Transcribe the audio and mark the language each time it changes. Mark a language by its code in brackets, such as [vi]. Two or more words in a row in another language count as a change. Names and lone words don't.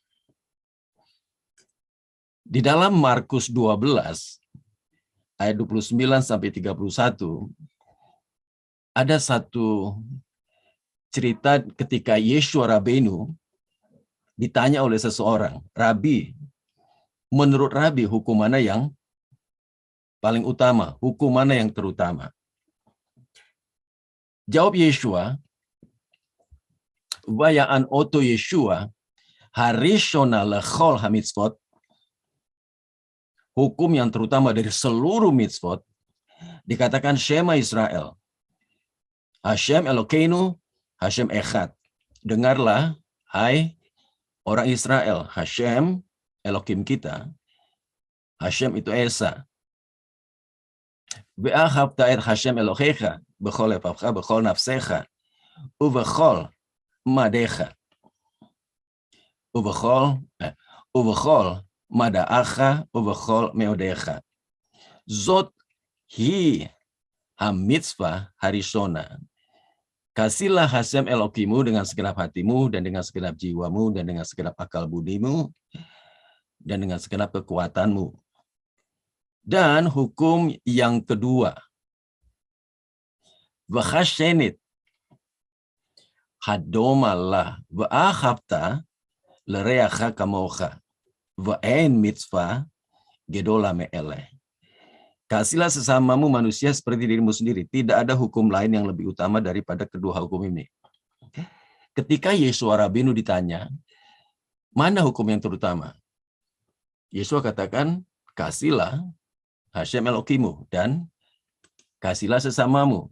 [id] Di dalam Markus 12, ayat 29 sampai 31, ada satu cerita ketika Yeshua Rabbeinu ditanya oleh seseorang, Rabi, menurut Rabi hukum mana yang paling utama, hukum mana yang terutama? [he] Jawab Yeshua, ויען אותו ישוע, הראשונה לכל המצוות, [id] hukum yang terutama dari seluruh mitzvot, dikatakan [he] שמע ישראל. השם אלוקינו, השם אחד. [id] Dengarlah, hai orang Israel, Hashem Elohim kita, Hashem itu Esa. [he] ואהבת את השם אלוהיך, בכל לבבך, בכל נפשך, ובכל מדעך, ובכל מדעך, ובכל מאודך. זאת היא המצווה הראשונה. [id] Kasihlah Hashem Elokimu dengan segenap hatimu, dan dengan segenap jiwamu, dan dengan segenap akal budimu, dan dengan segenap kekuatanmu. Dan hukum yang kedua, [he] והשנית הדומה לה ואהבת לרעך כמוך ואין מצווה גדולה מאלה. [id] Kasihlah sesamamu manusia seperti dirimu sendiri. Tidak ada hukum lain yang lebih utama daripada kedua hukum ini. Ketika Yeshua Rabbeinu ditanya, mana hukum yang terutama? Yeshua katakan, kasihlah Hashem Elokimu dan kasihlah sesamamu.